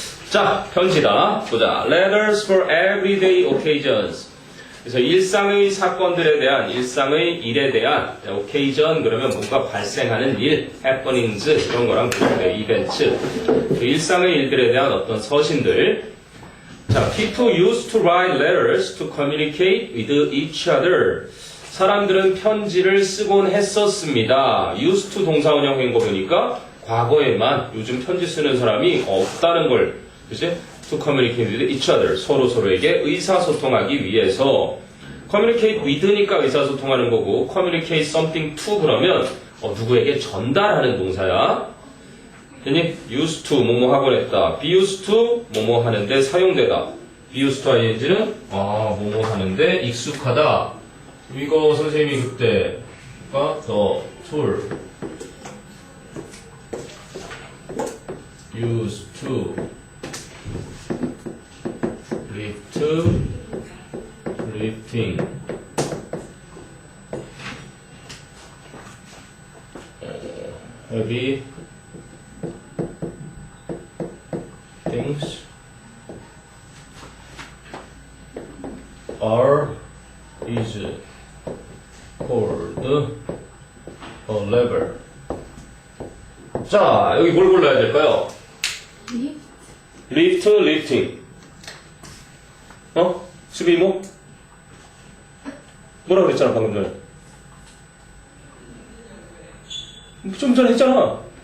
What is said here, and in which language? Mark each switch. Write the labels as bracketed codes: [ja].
[ko] 자, 편지다. 보자. [en] Letters for everyday occasions. [ko] 그래서 일상의 사건들에 대한, 일상의 일에 대한, occasion 그러면 뭔가 발생하는 일, happenings 이런 거랑 비슷해. 이벤트. 그 일상의 일들에 대한 어떤 서신들. [en] 자, people used to write letters to communicate with each other. [ko] 사람들은 편지를 쓰곤 했었습니다. used to 동사원형 한 거 보니까 과거에만 요즘 편지 쓰는 사람이 없다는 걸, 그치? [en] to communicate with each other. [ko] 서로에게 의사소통하기 위해서. communicate with니까 의사소통하는 거고, [en] communicate something to [ko] 그러면, 누구에게 전달하는 동사야. 됐니? used to, 뭐뭐 하곤 했다. be used to, 뭐뭐 하는데 사용되다. be used to ing는, 뭐뭐 하는데 익숙하다. 이거 선생님이 그때가 the tool. [en] used to lift lifting heavy things are is called a lever. [ko] 자, 여기 뭘 골라야 될까요? [en] lift, lifting. [ko] 수비모? 뭐라 그랬잖아, 방금 전에. 좀 전에 했잖아.